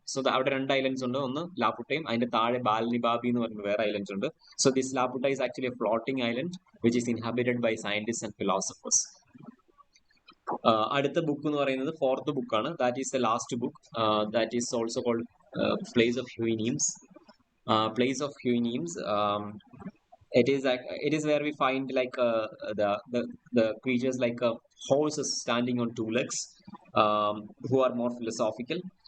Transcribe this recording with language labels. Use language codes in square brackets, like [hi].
[ml] So അവിടെ 2 islands ഉണ്ട്. ഒന്ന് ലാപുട്ടയും അതിന്റെ താഴെ ബാൽനിബാബി എന്ന് പറയുന്ന വേറെ islands ഉണ്ട്. [en] So this Laputa is actually a floating island which is inhabited by scientists and philosophers. [ml] അടുത്ത ബുക്ക് എന്ന് പറയുന്നത് 4th ബുക്കാണ്. [en] That is the last book. That is also called place of Houyhnhnms. Place of Huenims. It is where we find like the creatures like horses standing on 2 legs, who are more philosophical.